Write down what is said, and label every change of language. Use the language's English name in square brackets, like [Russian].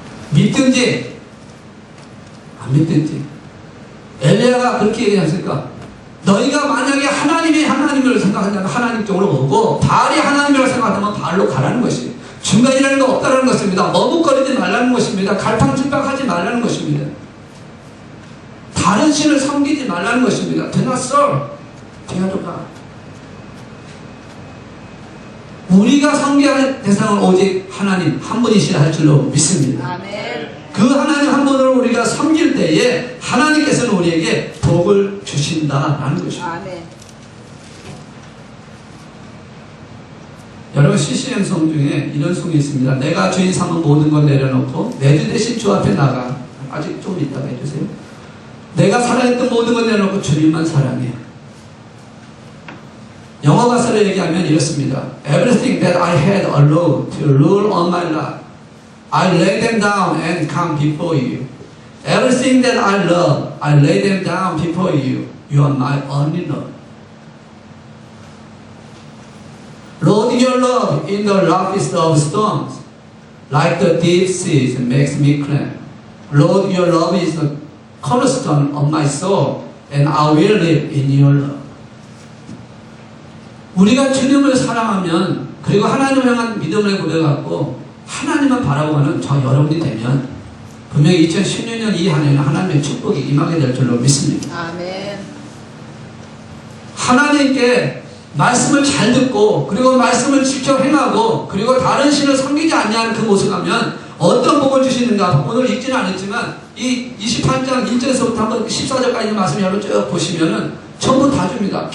[Korean] 믿든지 안 믿든지. 엘리야가 그렇게 얘기했으니까 너희가 만약에 하나님이 하나님을 생각한다면 하나님 쪽으로 오고 바알이 하나님이라고 생각한다면 바알로 가라는 것이에요. 중간이라는 거 없다는 것입니다. 머뭇거리지 말라는 것입니다. 갈팡질팡하지 말라는 것입니다. 다른 신을 섬기지 말라는 것입니다. [English] Do not serve the other God. [Korean] 우리가 섬겨야 대상은 오직 하나님 한 분이시라 할 줄로 믿습니다. 아멘. 그 하나님 한 분을 우리가 섬길 때에 하나님께서는 우리에게 복을 주신다라는 것입니다. 아멘. 여러분 CCM 송 중에 이런 송이 있습니다. 내가 주인 삼은 모든 걸 내려놓고 내 주 대신 주 앞에 나가. 아직 좀 이따가 해주세요. 내가 사랑했던 모든 걸 내려놓고 주님만 사랑해. 영어 가사를 얘기하면 이렇습니다. [English] Everything that I had allowed to rule on my life, I lay them down and come before you. Everything that I love, I lay them down before you. You are my only love. Lord, your love in the roughest of storms, like the deep seas, makes me climb. Lord, your love is the cornerstone of my soul, and I will live in your love. [Korean] 우리가 주님을 사랑하면 그리고 하나님을 향한 믿음을 고백하고 하나님만 바라보는 저 여러분이 되면 분명히 2016년 이 한 해는 하나님의 축복이 임하게 될 줄로 믿습니다. 아멘. 하나님께 말씀을 잘 듣고 그리고 말씀을 직접 행하고 그리고 다른 신을 섬기지 않냐는 그 모습을 하면 어떤 복을 주시는가 오늘 읽지는 않았지만 이 28장 1절에서부터 한번 14절까지 말씀 여러분 쭉 보시면은 전부 다 줍니다.